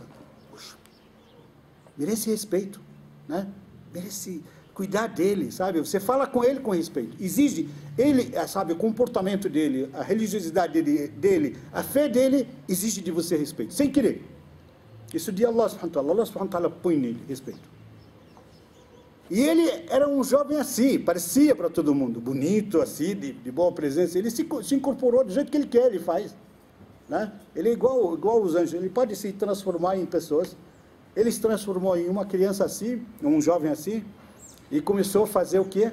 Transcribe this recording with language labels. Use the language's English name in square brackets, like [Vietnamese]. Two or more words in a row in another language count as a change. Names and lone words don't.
[Portuguese] Puxa, merece respeito, né? Merece cuidar dele, sabe? Você fala com ele com respeito. Exige, ele, sabe, o comportamento dele, a religiosidade dele, a fé dele, exige de você respeito, sem querer. Isso de Allah [Arabic] سبحانه وتعالى. [Portuguese] Allah [Arabic] سبحانه وتعالى [Portuguese] põe nele respeito. E ele era um jovem assim, parecia para todo mundo, bonito assim, de boa presença. Ele se incorporou do jeito que ele quer, ele faz, né? Ele é igual os anjos, ele pode se transformar em pessoas. Ele se transformou em uma criança assim, um jovem assim, e começou a fazer o quê?